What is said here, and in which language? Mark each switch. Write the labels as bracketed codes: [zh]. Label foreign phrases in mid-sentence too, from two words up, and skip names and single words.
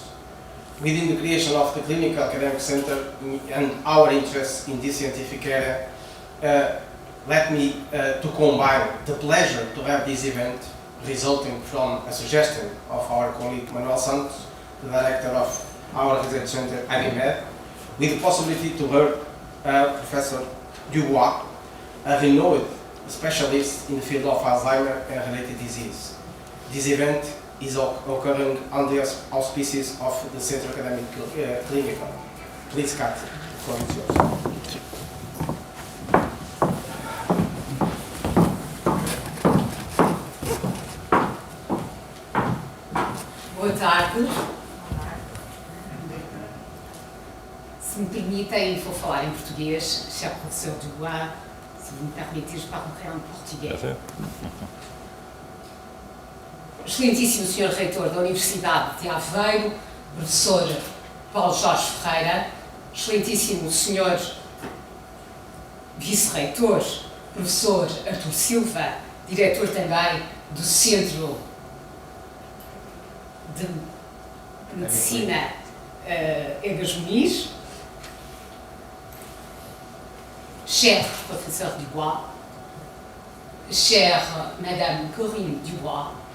[en] Within the creation of the Clinical Academic Center and our interest in this scientific area, let me to combine the pleasure to have this event resulting from a suggestion of our colleague Manuel Santos, the director of our research center, Biomedicina, with the possibility to hear Professor Dubois, a renowned specialist in the field of Alzheimer and related disease. This event is occurring under the auspices of the Centro Académico Clínico. Please, Katia, the floor is yours. [pt] Boa tarde. Se me permitem, vou falar em português. [fr] Cher Professor Dubois, se vous me permettez, je parlerai en portugais. [pt] Excelentíssimo Sr. Reitor da Universidade de Aveiro, Professor Paulo Jorge Ferreira, Excelentíssimo Sr. Vice-Reitor, Professor Artur Silva, Diretor também do Centro de Medicina Egas Muniz, [fr] cher Professeur Dubois, chère Madame Corinne Dubois,